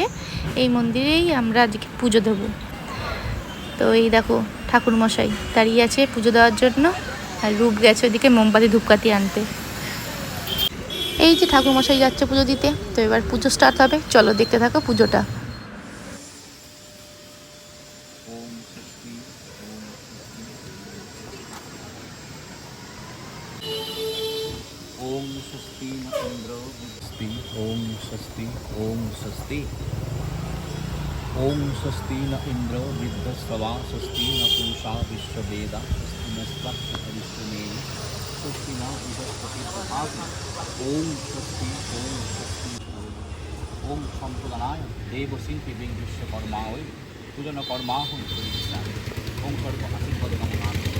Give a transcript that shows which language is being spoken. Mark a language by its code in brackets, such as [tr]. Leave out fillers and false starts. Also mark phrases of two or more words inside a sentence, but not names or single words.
[bn] এই মন্দিরেই আমরা আজকে পুজো দেবো। তো এই দেখো ঠাকুরমশাই দাঁড়িয়ে আছে পুজো দেওয়ার জন্য, আর রূপ গেছে ওইদিকে মোমবাতি ধূপকাঠি আনতে। এই যে ঠাকুরমশাই যাচ্ছে পুজো দিতে। তো এবার পুজো স্টার্ট হবে, চলো দেখতে থাকো পুজোটা। [sa] ओम स्वस्ति न इंद्रो स्वस्ति ओम स्वस्ति ओम स्वस्ति ओम स्वस्ति न इंद्रो वृद्धस्रवा स्वस्ति न पूषा विश्ववेदा स्वस्ति नस्पतिमेव स्वस्ति न बृहस्पति दधातु ओम स्वस्ति ओम सम्प्रदानाय देवशिल्पी विश्वकर्मावै पूजन कर्माहं करिष्यामि ओम सर्व आशीर्वाद कामना